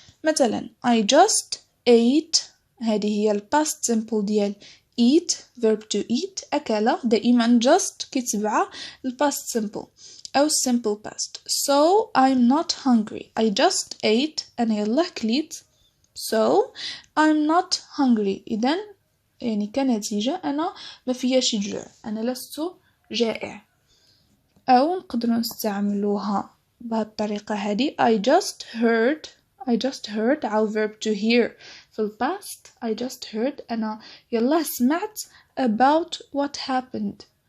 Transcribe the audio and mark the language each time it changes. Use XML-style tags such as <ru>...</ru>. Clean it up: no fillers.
<ar>مثلا</ar> <en>I just ate،</en> <ar>هذه هي ال past simple ديال eat، verb to eat، أكل. دائما just كيتبع ال past simple أو simple past.</ar> <en>So I'm not hungry. I just ate،</en> <ar>أنا يلاه كليت.</ar> <en>So I'm not hungry،</en> <ar>إذن يعني كنتيجة أنا ما فياش جوع، أنا لست جائع. أو نقدر نستعملوها بهالطريقة هذه</ar> <en>I just heard I just heard عاو verb to hear. في ال past I just heard</en> <ar>أنا يلا سمعت</ar> <en>about what happened.</en>